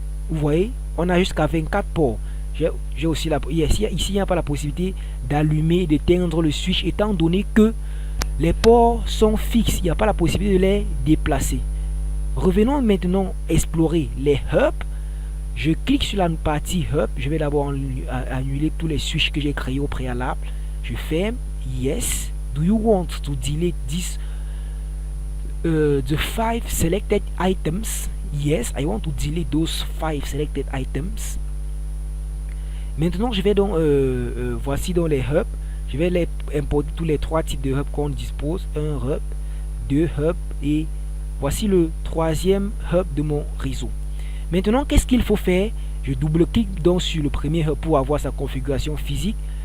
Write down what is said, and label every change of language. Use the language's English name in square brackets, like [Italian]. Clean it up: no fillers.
[French] Vous voyez, on a jusqu'à 24 ports. J'ai aussi ici il n'y a pas la possibilité d'allumer, d'éteindre le switch, étant donné que les ports sont fixes. Il n'y a pas la possibilité de les déplacer. Revenons maintenant explorer les hubs. Je clique sur la partie hub. Je vais d'abord annuler tous les switches que j'ai créés au préalable. Je ferme. Yes. [English] Do you want to delete this the 5 selected items? Yes, I want to delete those 5 selected items. [French] Maintenant, je vais donc voici dans les hubs. Je vais les importer tous les 3 types de hubs qu'on dispose. Un hub, 2 hubs et voici le 3e hub de mon réseau. Maintenant, qu'est-ce qu'il faut faire? Je double-clique donc sur le premier hub pour avoir sa configuration physique.